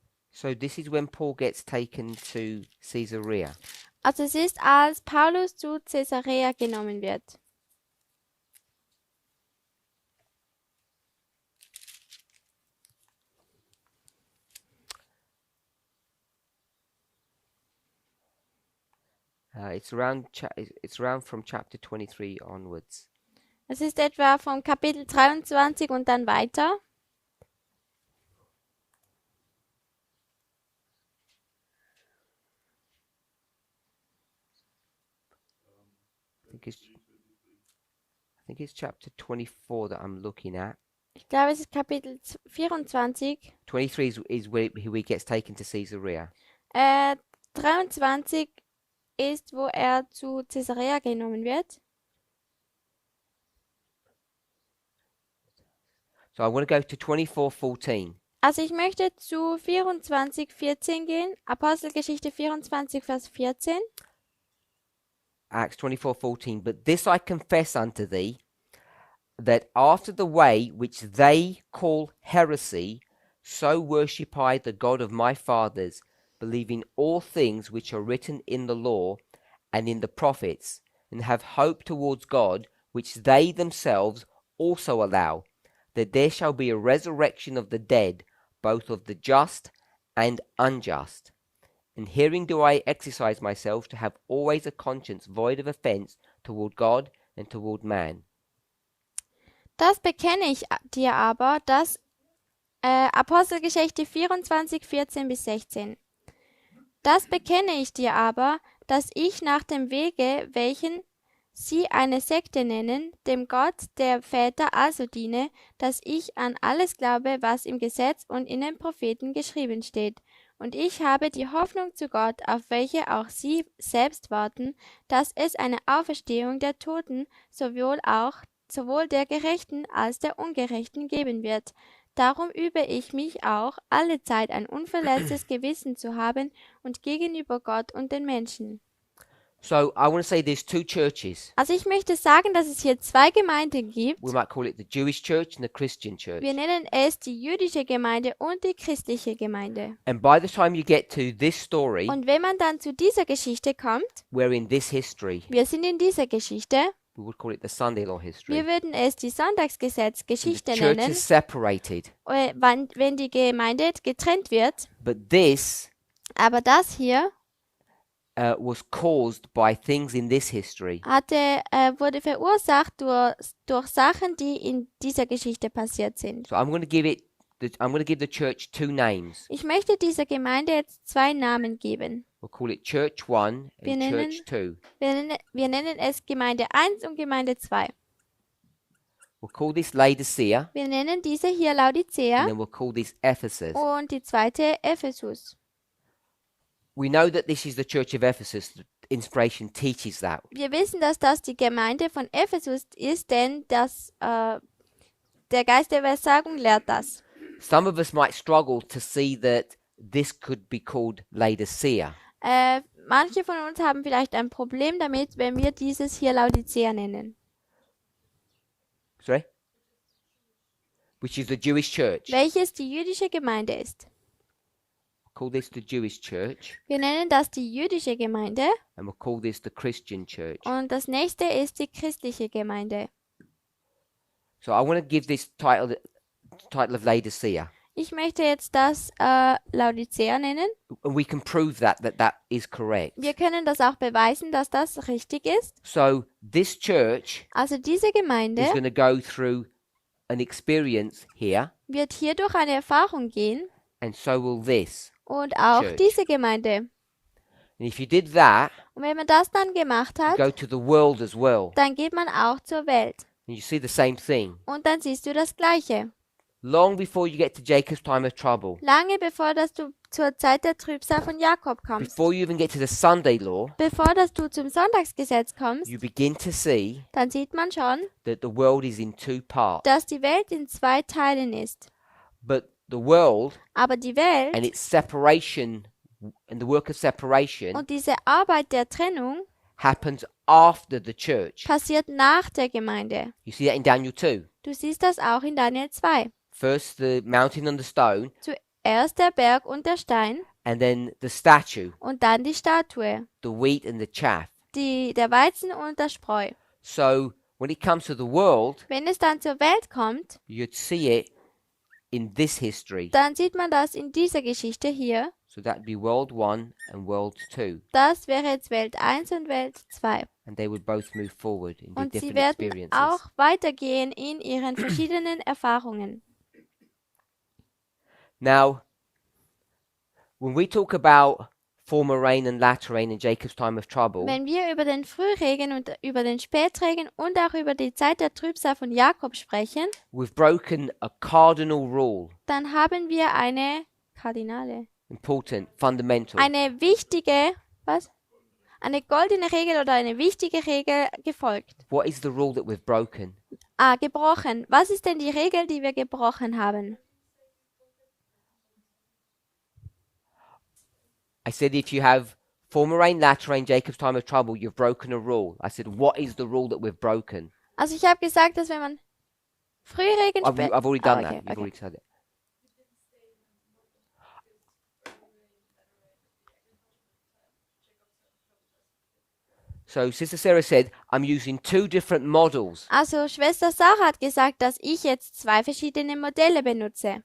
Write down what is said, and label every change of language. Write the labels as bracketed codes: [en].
[en] So this is when Paul gets taken to Caesarea. [de] Also es ist, als Paulus zu Caesarea genommen wird. [en] It's around from chapter 23 onwards. [de] Es ist etwa vom Kapitel 23 und dann weiter. [en] I think it's chapter 24 that I'm looking at. [de] Ich glaube, es ist Kapitel 24. [en] 23 is where he gets taken to Caesarea. [de] 23 ist, wo er zu Caesarea genommen wird. [en] So I want to go to 24:14. [de] Also ich möchte zu 24,14 gehen. Apostelgeschichte 24, Vers 14. [en] Acts 24:14. But this I confess unto thee, that after the way which they call heresy, so worship I the God of my fathers, believing all things which are written in the law and in the prophets, and have hope towards God, which they themselves also allow, that there shall be a resurrection of the dead, both of the just and unjust. And herein do I exercise myself to have always a conscience void of offense toward God and toward man. [de] Das bekenne ich dir aber, dass Apostelgeschichte 24, 14 bis 16. Das bekenne ich dir aber, dass ich nach dem Wege, welchen sie eine Sekte nennen, dem Gott der Väter also diene, dass ich an alles glaube, was im Gesetz und in den Propheten geschrieben steht. Und ich habe die Hoffnung zu Gott, auf welche auch sie selbst warten, dass es eine Auferstehung der Toten sowohl der Gerechten als der Ungerechten geben wird. Darum übe ich mich auch, alle Zeit ein unverletztes Gewissen zu haben und gegenüber Gott und den Menschen. [en] So I want to say there's two churches. [de] Also ich möchte sagen, dass es hier zwei Gemeinden gibt. [en] We might call it the Jewish church and the Christian church. [de] Wir nennen es die jüdische Gemeinde und die christliche Gemeinde. [en] And by the time you get to this story, [de] Und wenn man dann zu dieser Geschichte kommt, [en] we're in this history. [de] wir sind in dieser Geschichte, [en] We would call it the Sunday law history. [de] wir würden es die [en] The [de] Sonntagsgesetz-Geschichte [en] church [de] nennen, [en] is separated. [de] wenn die Gemeinde getrennt wird. [en] But this [de] Aber das hier [en] was caused by things in this history. [de] wurde verursacht durch Sachen, die in dieser Geschichte passiert sind. [en] So I'm going to give the church two names. [de] Ich möchte dieser Gemeinde jetzt zwei Namen geben. [en] We'll call it Church 1 [de] Wir [en] and [de] nennen- [en] Church 2. [de] Wir nennen es Gemeinde 1 und Gemeinde 2. [en] We'll call this Laodicea, [de] Wir nennen diese hier [en] and [de] Laodicea [en] then we'll call this Ephesus. [de] und die zweite Ephesus. [en] We know that this is the church of Ephesus. The inspiration teaches that. [de] Wir wissen, dass das die Gemeinde von Ephesus ist, denn der Geist der Weissagung lehrt das. [en] Some of us might struggle to see that this could be called Laodicea. [de] Manche von uns haben vielleicht ein Problem damit, wenn wir dieses hier Laodicea nennen. [en] Sorry? Which is the Jewish church. [de] Welches die jüdische Gemeinde ist. [en] Call this the Jewish church, [de] Wir nennen das die jüdische Gemeinde [en] and we'll call this the Christian church. [de] und das nächste ist die christliche Gemeinde. [en] So I want to give this title of Laodicea. [de] Ich möchte jetzt das Laodicea nennen. [en] And we can prove that is correct. [de] Wir können das auch beweisen, dass das richtig ist. [en] So this church [de] Also diese Gemeinde [en] is going to go through an experience here, [de] wird hier durch eine Erfahrung gehen [en] and so will this. [de] und auch [en] Church. [de] diese Gemeinde. [en] And if you did that, [de] Und wenn man das dann gemacht [en] you [de] hat, [en] go to the world as well. [de] dann geht man auch zur Welt. [en] And you see the same thing. [de] Und dann siehst du das Gleiche. [en] Long before you get to Jacob's time of trouble, [de] Lange bevor dass du zur Zeit der Trübsal von Jakob kommst. [en] before you even get to the Sunday law, [de] Bevor dass du zum Sonntagsgesetz kommst, [en] you begin to see [de] dann sieht man schon, [en] that the world is in two parts. [de] dass die Welt in zwei Teilen ist. [en] But the world [de] Aber die Welt [en] and its separation and the work of separation [de] und diese Arbeit der Trennung [en] happens after the church. [de] passiert nach der Gemeinde. [en] You see that in Daniel 2. [de] Du siehst das auch in Daniel 2. [en] First the mountain and the stone, [de] Zuerst der Berg und der Stein [en] and then the statue, [de] und dann die Statue, [en] the wheat and the chaff. [de] der Weizen und der Spreu. [en] So when it comes to the world, [de] Wenn es dann zur Welt kommt, [en] you'd see it in this history. [de] dann sieht man das in dieser Geschichte hier. [en] So that'd be World 1 and World 2. [de] Das wäre jetzt Welt 1 und Welt 2. [en] And they would both move forward in [de] Und sie [en] different [de] werden [en] experiences. [de] auch weitergehen in ihren verschiedenen Erfahrungen. [en] Now, when we talk about former rain and latter rain in Jacob's time of trouble, [de] Wenn wir über den Frühregen und über den Spätregen und auch über die Zeit der Trübsal von Jakob sprechen, [en] we've broken a cardinal rule, [de] dann haben wir eine kardinale, [en] important, fundamental. [de] eine wichtige, eine goldene Regel oder eine wichtige Regel gefolgt. [en] What is the rule that we've broken? [de] Gebrochen. Was ist denn die Regel, die wir gebrochen haben? [en] I said if you have former rain, latter rain, Jacob's time of trouble, you've broken a rule. I said, what is the rule that we've broken? [de] Also ich habe gesagt, dass wenn man Frühregen, [en] I've already done okay, that. You've okay. already said it. So Sister Sarah said, I'm using two different models, [de] Also Schwester Sarah hat gesagt, dass ich jetzt zwei verschiedene Modelle benutze.